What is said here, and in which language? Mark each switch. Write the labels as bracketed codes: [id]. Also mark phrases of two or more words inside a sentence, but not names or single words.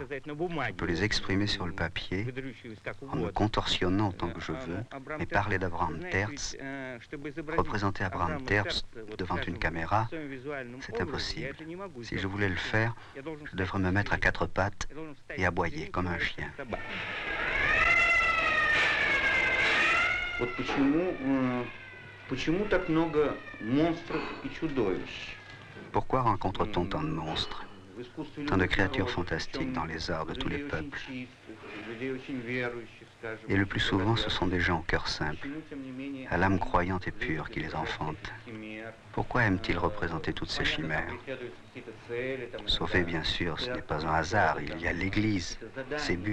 [fr] Je peux les exprimer sur le papier, en me contorsionnant autant que je veux, mais parler d'Abraham Terz, représenter Abraham Terz devant une caméra, c'est impossible. Si je voulais le faire, je devrais me mettre à quatre pattes et aboyer comme un chien. [ru] Вот почему так много монстров и чудовищ? [fr] Pourquoi rencontre-t-on tant de monstres, tant de créatures fantastiques dans les arts de tous les peuples? Et le plus souvent, ce sont des gens au cœur simple, à l'âme croyante et pure qui les enfantent. Pourquoi aiment-ils représenter toutes ces chimères? Sauf et bien sûr, ce n'est pas un hasard, il y a l'Église, ses buts.